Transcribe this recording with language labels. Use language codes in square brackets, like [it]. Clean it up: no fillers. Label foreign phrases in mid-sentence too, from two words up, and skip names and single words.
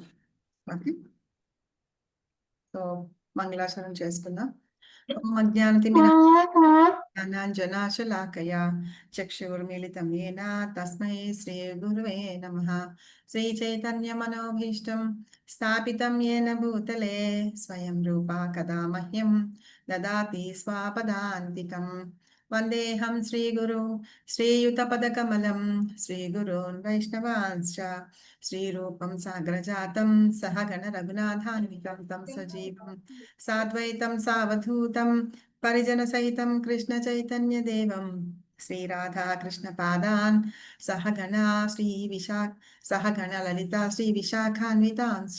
[en] okay, so [te] మంగళాచరణ చేసుకుందాం. [sa] జ్ఞానాంజనాశలాకయా చక్షుర్మిలితం येन తస్మై శ్రీ గురువే నమః. శ్రీచైతన్యమనోభీష్టం స్థాపితం येन భూతలే స్వయం రూపా కదా మహ్యం దదాతి స్వాపదాంతికం. వందేహం శ్రీగురు శ్రీయుతపదకమలం శ్రీగురోన్ వైష్ణవాంశ్చ శ్రీరూపం సాగ్రజాతం సహగణ రఘునాథాన్వితం తం సజీవం సాద్వైతం సావధూతం పరిజన సహితం కృష్ణ చైతన్య దేవం శ్రీరాధా కృష్ణ పాదాన్ సహగణ లలిత శ్రీ విశాఖాన్వితాంశ్చ.